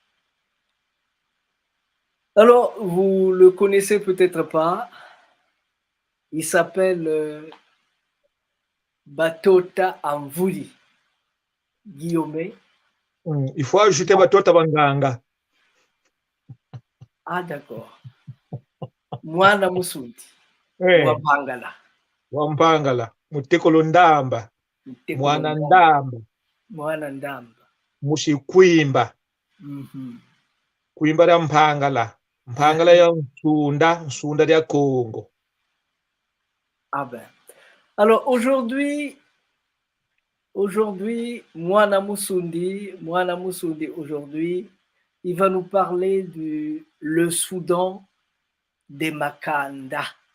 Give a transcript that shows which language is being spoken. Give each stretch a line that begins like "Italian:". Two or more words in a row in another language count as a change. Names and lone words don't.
French: Alors, vous le connaissez peut-être pas. Il s'appelle Batota Anvuri Guillaume. Il faut ajouter Batota Banganga. Ah, d'accord.
Kongo: Mwana Musundi. Wampangala. Wampangala. Mutekolo ndamba. Mwana ndamba. Mwana ndamba. Mushikwimba. Kwimba ya mpangala. Mpangala ya nsunda ya Congo.
French: Ah ben. Alors aujourd'hui,
Kongo: Mwana Musundi,
French: aujourd'hui, il va nous parler du le Soudan des Makanda.